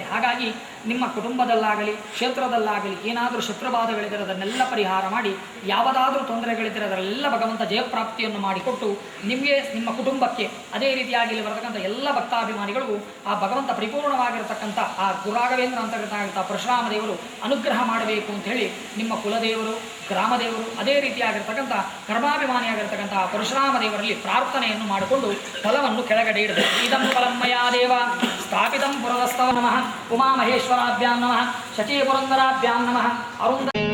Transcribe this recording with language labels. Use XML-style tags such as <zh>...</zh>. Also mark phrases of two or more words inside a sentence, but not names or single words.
<kn>ಹಾಗಾಗಿ ನಿಮ್ಮ ಕುಟುಂಬದಲ್ಲಾಗಲಿ ಕ್ಷೇತ್ರದಲ್ಲಾಗಲಿ ಏನಾದರೂ ಶತ್ರುಬಾಧೆಗಳಿದ್ದರೆ ಅದನ್ನೆಲ್ಲ ಪರಿಹಾರ ಮಾಡಿ, ಯಾವುದಾದ್ರೂ ತೊಂದರೆಗಳಿದ್ದರೆ ಅದರೆಲ್ಲ ಭಗವಂತ ಜಯಪ್ರಾಪ್ತಿಯನ್ನು ಮಾಡಿಕೊಟ್ಟು ನಿಮಗೆ ನಿಮ್ಮ ಕುಟುಂಬಕ್ಕೆ ಅದೇ ರೀತಿಯಾಗಿ ಇಲ್ಲಿ ಬರತಕ್ಕಂಥ ಎಲ್ಲ ಭಕ್ತಾಭಿಮಾನಿಗಳಿಗೂ ಆ ಭಗವಂತ ಪರಿಪೂರ್ಣವಾಗಿರತಕ್ಕಂಥ ಆ ಗುರಾಘವೇಂದ್ರ ಅಂತಕ್ಕಂಥ ಪರಶುರಾಮ ದೇವರು ಅನುಗ್ರಹ ಮಾಡಬೇಕು ಅಂತ ಹೇಳಿ ನಿಮ್ಮ ಕುಲದೇವರು, ಗ್ರಾಮದೇವರು, ಅದೇ ರೀತಿಯಾಗಿರ್ತಕ್ಕಂಥ ಕರ್ಮಾಭಿಮಾನಿಯಾಗಿರ್ತಕ್ಕಂಥ ಪರಶುರಾಮ ದೇವರಲ್ಲಿ ಪ್ರಾರ್ಥನೆಯನ್ನು ಮಾಡಿಕೊಂಡು ಫಲವನ್ನು ಕೆಳಗಡೆ ಇಡಬೇಕು.</kn> <sa>ಇದಂ ಫಲಮ್ಮಯ ದೇವ ಸ್ಥಾಪಿತಂ ಪುರದಸ್ತವ ನಮಃ ಉಮಾಮಹೇಶ್ವರಾಭ್ಯಾಂ ನಮಃ ಶಚೀ ಪುರಂದರಾಭ್ಯಾಂ ನಮಃ ಅರುಂದ</sa>